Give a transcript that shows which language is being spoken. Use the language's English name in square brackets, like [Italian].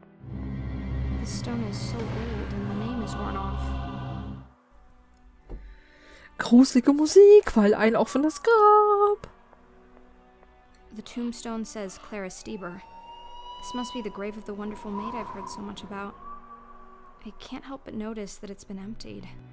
[English] The stone is so old and the name is worn off. [German] Gruselige Musik, weil ein offenes Grab. [English] The tombstone says Clara Stieber. This must be the grave of the wonderful maid I've heard so much about. I can't help but notice that it's been emptied.